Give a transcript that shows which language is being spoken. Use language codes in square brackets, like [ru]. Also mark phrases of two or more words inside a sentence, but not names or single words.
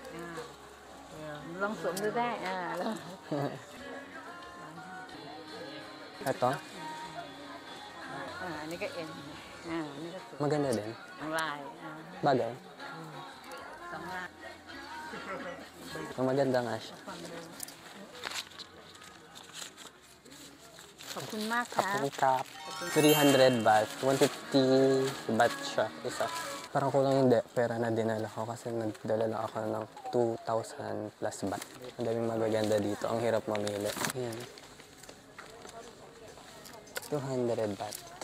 [tl] Ito? Maganda din. Bagay. Maganda nga siya. [th] ขอบคุณมากค่ะ [tl] Kapon kap. 300 baht. 150 baht siya. Isa. Parang kulang yung pera na dinala ko kasi nagdala lang ako ng 2,000 plus baht. Ang daming magaganda dito. Ang hirap mamili. Ayan. 200 baht.